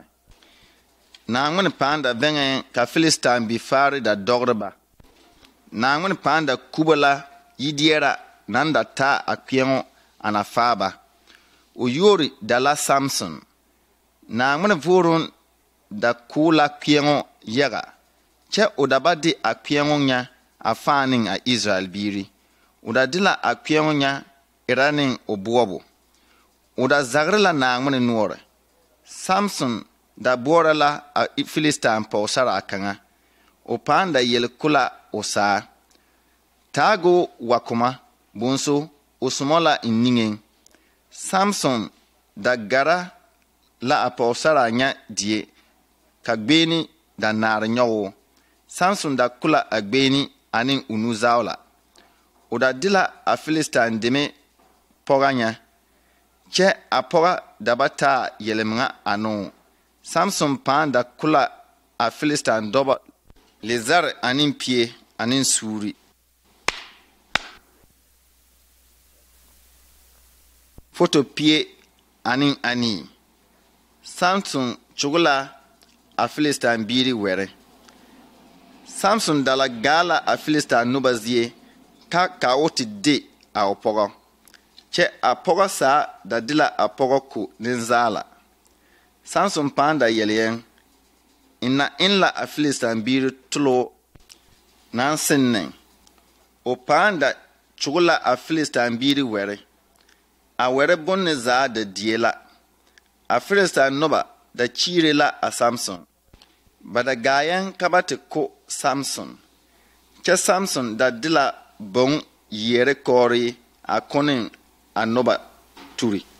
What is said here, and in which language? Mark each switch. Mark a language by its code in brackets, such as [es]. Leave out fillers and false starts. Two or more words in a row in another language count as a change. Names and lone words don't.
[bwu] Na angmane panda vengen ka Filistin bi fari da dogreba. Na angmane panda kubala yidiera nanda ta akyengo anafaba. Uyori dala Samson. Na angmane vorun da kula kyengo yega. Che udabadi akyengo nya afaning a Israel biri. Udadila akyengo nya iraning obuobo. Uda zagrila na angmane nuore. Samson da borala a Filistin pausara akanga. Opanda yel kula osa. Tago wakuma bunso usmola inningen. Samson da gara la a pausara nya die. Kagbeni da nar nyawo. Samson da kula agbeni anin unuzaula. Uda dila a Filistin deme poganya. Che apoga dabata yelemnga anu. Samson panda kula a Filistin doba lezar anin pie anin suri. Foto pie anin ani. Samson chugula a Filistin biri were. Samson dala gala a Filistin nubazie ka oti de a opoga. Che apoga sa da dila apoga ku ninzala. Samson panda yelien. Inla a Filistin biri tulo nansinnen. O panda chugula a Filistin biri were. A were bonne za da diela. A Filistin noba da chire la a Samson. Bada gayan kabate ko Samson. Che Samson da dila bon yere kori a konin a noba turi.